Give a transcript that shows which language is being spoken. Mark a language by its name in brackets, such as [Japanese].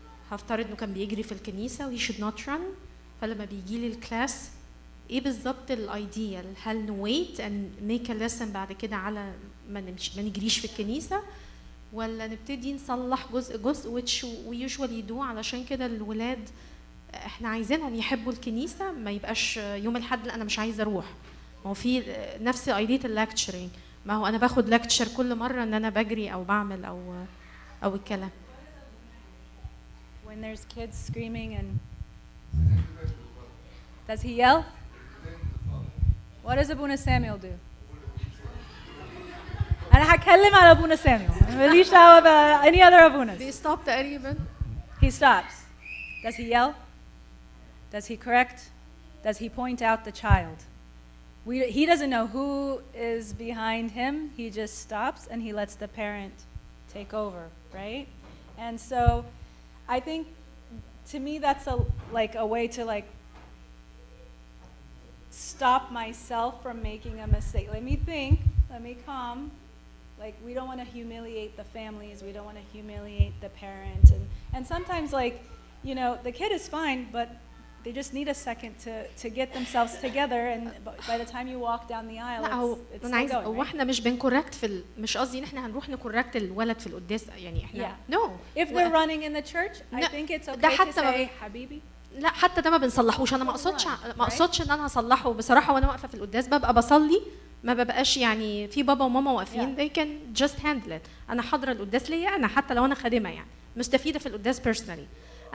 [Arabic] هفترض إنه كان بيجري في الكنيسة و [English] he should not run، [Arabic] فلما بيجي لي الكلاس ايه بالظبط الايديال؟ هل نويت [English] and make a lesson [Arabic] بعد كده على ما نجريش في الكنيسة، ولا نبتدي نصلح جزء جزء [English] which we usually do؟ [Arabic] علشان كده الولاد احنا عايزينهم يحبوا الكنيسة، ما يبقاش يوم الأحد لا انا مش عايزة اروح. ما هو في نفس ايدية اللكتشرينج، ما هو انا باخد لكتشر كل مرة ان انا بجري او بعمل او الكلام. [English] When there's kids screaming and does he yell? What does Abuna Samuel do? [Arabic] أنا هتكلم على أبونا ساميول، ماليش دعوة ب [English] any other [Arabic] أبونا's. [English] They stop [Arabic] تقريبا. [English] He stops. Does he yell? Does he correct? Does he point out the child? He doesn't know who is behind him. He just stops and he lets the parent take over, right? And so I think to me that's a way to stop myself from making a mistake. Let me think, let me calm. Like, we don't want to humiliate the families, we don't want to humiliate the parent. And sometimes, the kid is fine, but they just need a second to get themselves together, and by the time you walk down the aisle, it's still going, right? [Arabic] هو احنا مش بنكوركت مش قصدي ان احنا هنروح نكوركت الولد في القداس، يعني احنا [English] no. If they're running in the church, I think it's okay to say حبيبي. [Arabic] لا حتى ده ما بنصلحوش. انا ما اقصدش ان انا هصلحه بصراحه. وانا واقفه في القداس ببقى بصلي، ما ببقاش يعني في بابا وماما واقفين [English] they can just handle it. [Arabic] انا حاضره القداس ليا انا، حتى لو انا خادمه يعني مستفيده في القداس personally.